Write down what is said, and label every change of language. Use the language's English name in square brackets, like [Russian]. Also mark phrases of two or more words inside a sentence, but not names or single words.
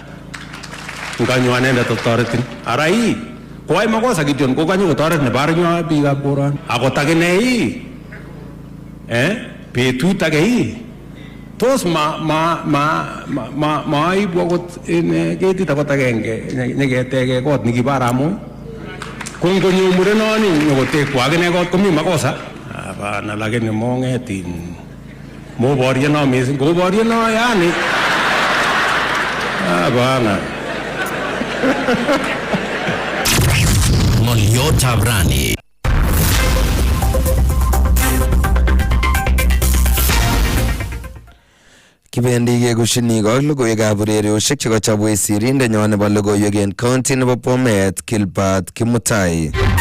[Kalenjin] Nganyo anendet toretin. Arai koai makosa Gideon kokanyo kotoret nebarnyo biikab koron. Akot akine betut age tos maibu akot ketit akot agenge neketeke kot nekibar amu kongonyo murenoni nyokotekwa akine kot komi [Swahili] makosa hapana, lakini [Kalenjin] mongetin moboryeno mising, koboryeno [Swahili] yani hapana. [Kalenjin] Taaitab Berur. Kibendi kekushini ko logoiwekab urerioshek chekachobwe sirindenyo nebo logoiwek en county nebo Bomet, Gilbert Kimutai.